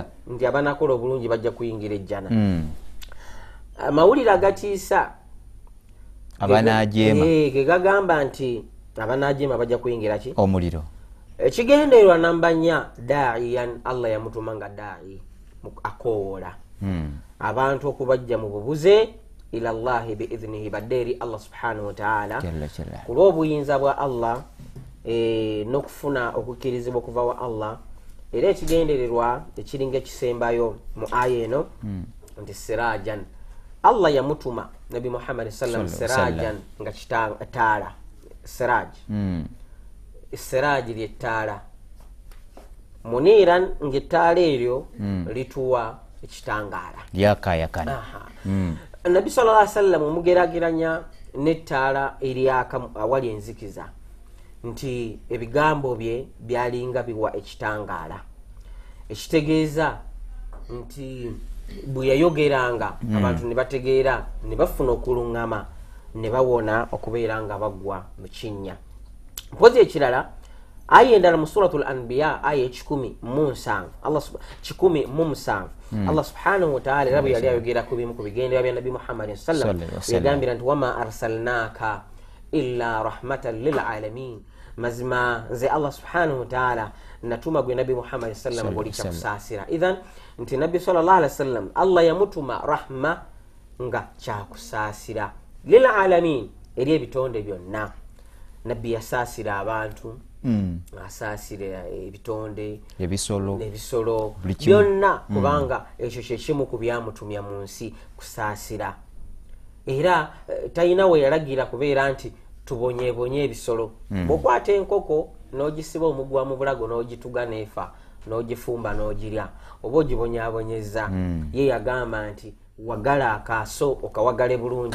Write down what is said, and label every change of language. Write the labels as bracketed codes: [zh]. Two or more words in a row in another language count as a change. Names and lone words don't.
[lg] nti abanakola obulungi bajja kuyingira ejjana amawulire agatiisa abanajeema gegagamba nti abanajeema bajja kuyingira ki omuliro. Ekigendererwa namba 4 da'iyan Allah yamutuma nga da'i akoola abantu okubajja mu bubuze ila Allah bi'idhnihi baderi [ar] الله سبحانه وتعالى [lg] kulw'obuyinza bwa Allah n'okufuna okukirizibwa okuva wa Allah era ekigendererwa ekiringa ekisembayo mu aya eno nti sirajan Allah yamutuma Nabi Muhammad [ar] صلى الله عليه وسلم [lg] sirajan nga kitala siraj siraji ly'ettaala muniran ng'ettaala eryo lituwa ekitangaala lyakayakana. Nabi [ar] صلى الله عليه وسلم [lg] omugerageranya n'ettaala eryaka awali enzikiza nti ebigambo bye byalinga biwa ekitangaala ekitegeeza nti bwe yayogeranga abantu ne bategeera ne bafuna okuluŋŋama ne bawona okubeera nga bagwa mu kinnya. Mpozi ekirala aya endala mu suratul Anbiya aya 10:7 [ar] الله سبحانه وتعالى [lg] rabi yali ayogera ku bimu ku bigendera bya Nabi Muhammad [ar] صلى الله عليه وسلم [lg] yagambira nti [ar] وما أرسلناك إلا رحمة للعالمين [lg] mazima nze [ar] الله سبحانه وتعالى [lg] natuma gwe Nabi Muhammad [ar] صلى الله عليه وسلم [lg] kusasira idhan nti Nabi [ar] صلى الله عليه وسلم [lg] Allah yamutuma rahma nga kyakusasira [ar] للعالمين [lg] eri ebitonde byonna. Nabbi yasasira abantu asasira ebitonde ebisolo byonna kubanga ekyo kyekimu ku byamutumya mu nsi kusasira era talina we yalagira kubeera nti tubonyebonye ebisolo bwokwata enkoko n'ogisiba omugwa mu bulago n'ogituga neefa n'ogifumba n'ogirya oba ogibonyabonyeza ye yagamba nti wagala akaaso okawagale bulungi